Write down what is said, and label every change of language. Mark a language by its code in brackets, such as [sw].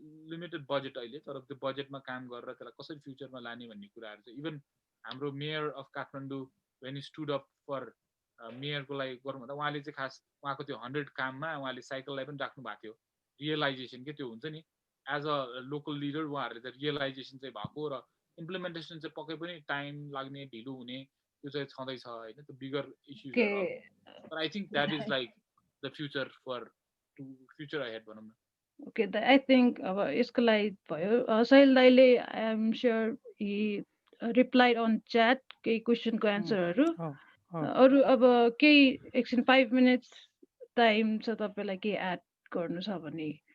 [ne] Limited budget अहिले, तर त्यो बजेटमा काम गरेर त्यसलाई कसरी फ्युचरमा लाने भन्ने कुराहरू चाहिँ इभन हाम्रो mayor of Kathmandu when stood up for मेयरको लागि गरौँ भन्दा उहाँले चाहिँ खास उहाँको त्यो 100 काममा उहाँले साइकललाई पनि राख्नु भएको थियो। रियलाइजेसन के त्यो हुन्छ नि, एज अ लोकल लिडर उहाँहरूले त रियलाइजेसन चाहिँ भएको र इम्प्लिमेन्टेसन चाहिँ पक्कै पनि टाइम लाग्ने, ढिलो हुने त्यो चाहिँ छँदैछ होइन, त्यो बिगर इस्युजहरू अब। [en] But I think that is like the future for future ahead [ne] भनौँ न। Okay, I think अब यसको लागि भयो साहिल दाइले [en] I am sure he replied on chat [ne] केही क्वेसनको एन्सरहरू। अरू अब केही एकछिन 5 मिनट्स टाइम छ तपाईँलाई केही एड गर्नु छ भने